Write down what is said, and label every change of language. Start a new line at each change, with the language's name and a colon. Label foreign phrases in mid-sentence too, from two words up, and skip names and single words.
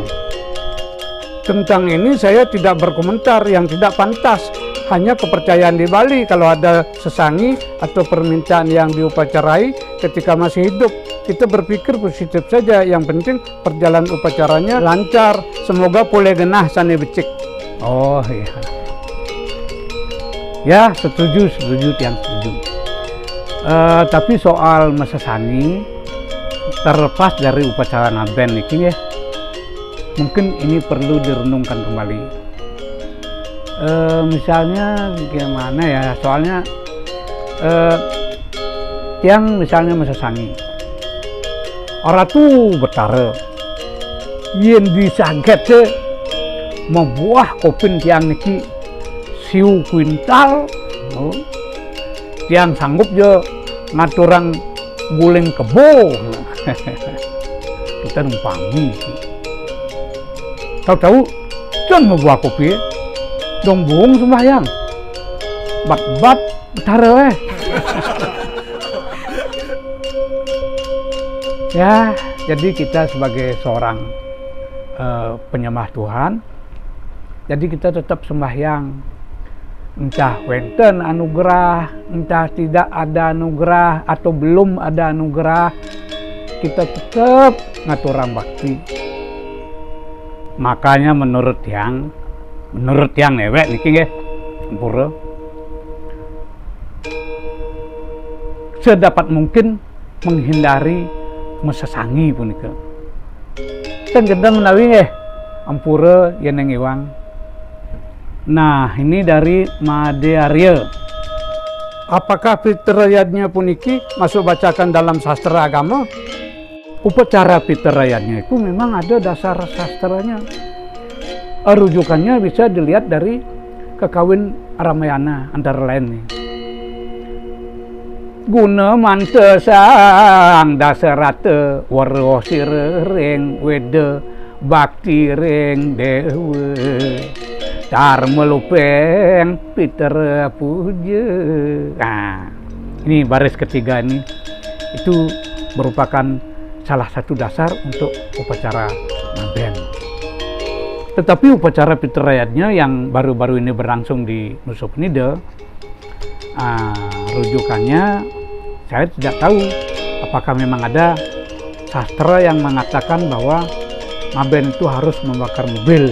Indonesian: Tentang ini saya tidak berkomentar, yang tidak pantas. Hanya kepercayaan di Bali, kalau ada sesangi atau permintaan yang diupacarai ketika masih hidup, kita berpikir positif saja. Yang penting perjalanan upacaranya lancar. Semoga boleh
Balinese: genah sane becik.
Indonesian: Oh iya. Ya, setuju tiang setuju. Tapi soal Masasani, terlepas dari upacara ngaben ini ya, mungkin ini perlu direnungkan kembali. Misalnya gimana ya, soalnya tiang misalnya Masasani, orang tuh betara yang disaget membuah kopin
Balinese: tiang niki siu kuintal, tiang sanggup je ngaturang guling kebo.
Indonesian: Kita numpangi, tahu-tahu jangan membuah kopi dong
Balinese: buung sembahyang bat betara
Indonesian: ya. Jadi kita sebagai seorang penyembah Tuhan, jadi kita tetap sembahyang, entah wenten anugerah, entah tidak ada anugerah atau belum ada anugerah, kita tetap ngaturang bakti. Makanya menurut
Balinese: tiang newek niki nggih Ampura,
Indonesian: sedapat mungkin menghindari mesesangi punika.
Balinese: Kan genten menawi nggih Ampura yen ing Iwang.
Indonesian: Nah, ini dari Made Arya. Apakah Pitrayatnya puniki masuk bacakan dalam sastra agama? Upacara Pitrayatnya itu memang ada dasar sastranya. Rujukannya bisa dilihat dari Kekawin Ramayana antara lain nih.
Kawi: Guna mante sang Dasarata waro sireng weda bakti ring dewa tar melupeng Pitra puja.
Indonesian: Nah, ini baris ketiga ini itu merupakan salah satu dasar untuk upacara ngaben. Tetapi upacara Pitrayatnya yang baru-baru ini berlangsung di Nusa Penida, rujukannya saya tidak tahu apakah memang ada sastra yang mengatakan bahwa ngaben itu harus membakar mobil.